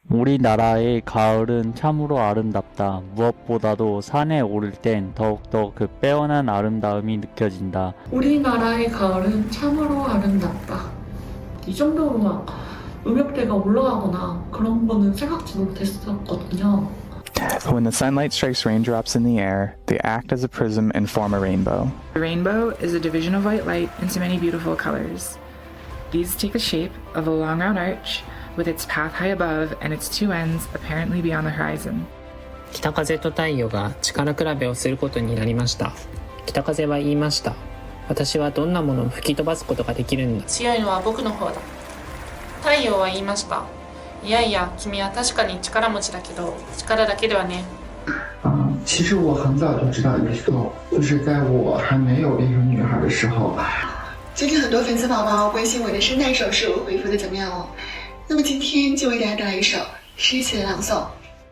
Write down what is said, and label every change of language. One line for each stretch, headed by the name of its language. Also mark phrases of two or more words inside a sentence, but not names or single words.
Korean: 우리나라의 가을은 참으로 아름답다. 무엇보다도 산에 오를 땐 더욱더 그 빼어난 아름다움이 느껴진다. 우리나라의 가을은 참으로 아름답다. 이 정도로 막 음역대가 올라가거나 그런 거는 생각지 못했었거든요.
English: When the sunlight strikes raindrops in the air, they act as a prism and form a rainbow. The rainbow is a division of white light into many beautiful colors. These take the shape of a long round arch with its path high above and its two ends apparently beyond the horizon.
Japanese: 北風と太陽が力比べをすることになりました。北風は言いました。私はどんなものを吹き飛ばすことができるんだ。強いのは僕の方だ。太陽は言いました。いやいや、君は確かに力持ちだけど、力だけではね。
Chinese: 其实我很早就知道艺术，就是在我还没有变成女孩的时候。最近很多粉丝宝宝关心我的声带手术恢复的怎么样哦？那么今天就为大家带来一首诗词的朗诵，